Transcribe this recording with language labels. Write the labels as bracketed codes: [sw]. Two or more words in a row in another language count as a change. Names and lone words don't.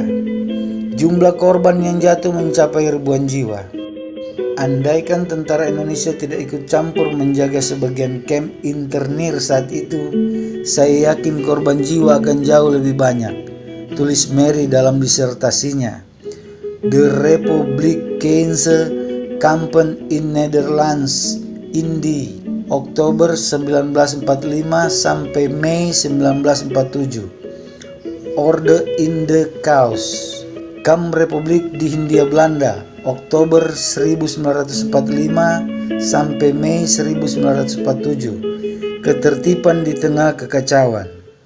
[id] Jumlah korban yang jatuh mencapai ribuan jiwa. Andaikan tentara Indonesia tidak ikut campur menjaga sebagian kamp internir saat itu, saya yakin korban jiwa akan jauh lebih banyak, tulis Mary dalam disertasinya. De Republikeinse Kampen in Netherlands, Indi, Oktober 1945 sampai Mei 1947. Orde in de Cause, Kamp Republik di Hindia Belanda, Oktober 1945 sampai Mei 1947. Ketertiban di tengah kekacauan.